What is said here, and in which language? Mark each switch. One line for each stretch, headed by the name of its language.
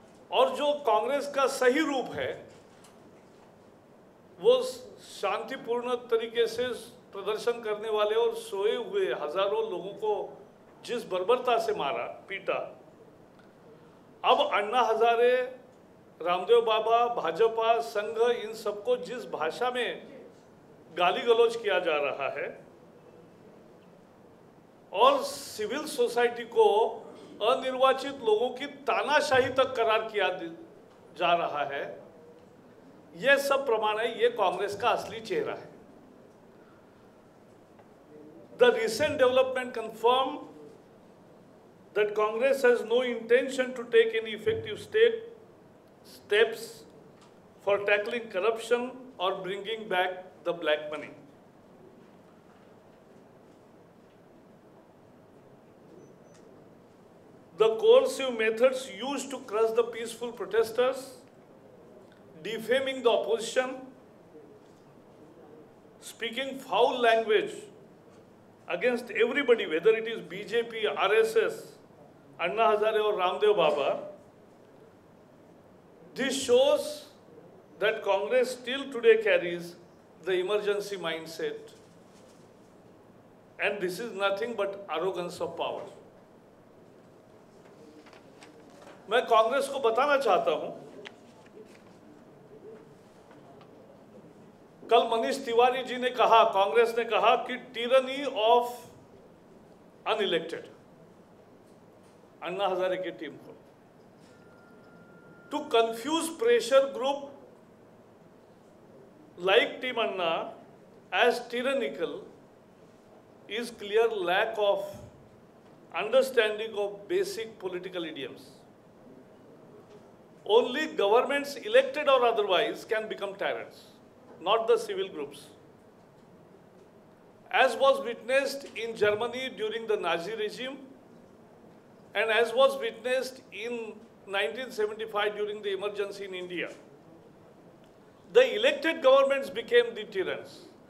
Hindi: और जो कांग्रेस का सही रूप है वो शांतिपूर्ण तरीके से प्रदर्शन करने वाले और सोए हुए हजारों लोगों को जिस बर्बरता से मारा पीटा, अब अन्ना हजारे, रामदेव बाबा, भाजपा, संघ, इन सबको जिस भाषा में गाली गलौज किया जा रहा है और सिविल सोसाइटी को अनिर्वाचित लोगों की तानाशाही तक करार किया जा रहा है, यह सब प्रमाण है, ये कांग्रेस का असली चेहरा है।
English: The recent development confirm that Congress has no intention to take any effective steps for tackling corruption or bringing back the black money. The coercive methods used to crush the peaceful protesters, defaming the opposition, speaking foul language against everybody, whether it is BJP, RSS, Anna Hazare or Ramdev Baba, this shows that Congress still today carries the emergency mindset, and this is nothing but arrogance of power.
Hindi: मैं कांग्रेस को बताना चाहता हूं, कल मनीष तिवारी जी ने कहा, कांग्रेस ने कहा कि
English: tyranny of unelected
Hindi: Anna Hazare की टीम को,
English: To confuse pressure group like Team Anna as tyrannical is clear lack of understanding of basic political idioms. Only governments elected or otherwise can become tyrants, not the civil groups. As was witnessed in Germany during the Nazi regime, and as was witnessed in 1975 during the emergency in India, the elected governments became the tyrants.